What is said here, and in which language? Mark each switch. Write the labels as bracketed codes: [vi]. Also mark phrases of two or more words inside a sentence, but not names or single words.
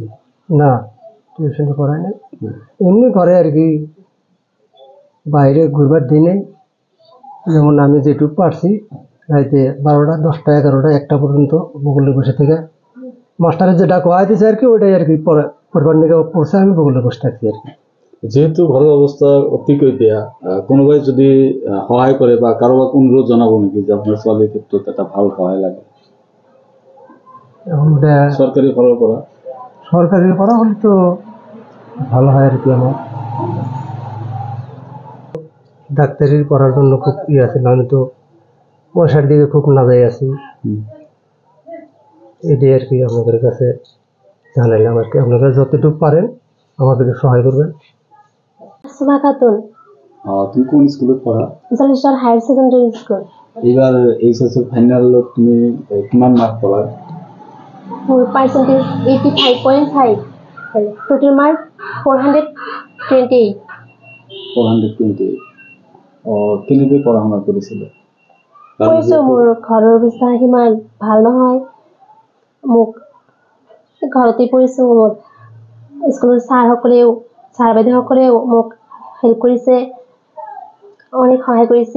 [bn] না, টিউশন করাই না, এমনি ঘরে আর কি, বাইরে ঘুরবার দিনে যেমন আমি যেটুকু পারছি রাইতে 12টা 10টা 11টা 1টা পর্যন্ত বগুলে বসে থেকে মাস্টারের যেটা কোয়া দিয়েছে আর কি, ওইটাই আর কি পড়বার নিকে পড়ছে, আমি বগুলে বসে থাকছি আর কি। [as] যেহেতু ঘরের অবস্থা অতিকৈ বেয়া, কোনোবাই যদি সহায় করে বা কারোবাক অনুরোধ জানাবো নাকি যে আপনার ছোৱালীৰ ক্ষেত্ৰত এটা ভাল সহায় লাগে? [bn] এখন ওটা [as] সরকারি ফালৰ পৰা? [bn] সরকারি করা হলে তো ভালো হয় আর কি। আমার ডাক্তারি পড়ার জন্য খুব আছে, আমি তো পয়সার দিকে খুব নাজাই আছি। এটাই আর কি আপনাদের কাছে জানাইলাম আর কি, আপনারা যতটুকু পারেন আমাদেরকে সহায় করবেন। সুমা খাতুন। তুমি কোন স্কুলে পড়া? জলেশ্বর হায়ার সেকেন্ডারি স্কুল। [as] এবার এইচএসএল ফাইনাল তুমি কিমান মার্ক পালা? মোৰ পার্সেন্টেজ 85.5, টোটাল মার্ক 428। 428। কেনেকৈ পঢ়া শুনা কৰিছিলে? কৰিছোঁ, মোৰ ঘৰৰ অৱস্থা সিমান ভাল নহয়, মোক ঘৰতে পঢ়িছোঁ। মোৰ স্কুলৰ ছাৰ বাইদেউসকলেও মোক হেল্প কৰিছে, অনেক সহায় কৰিছে।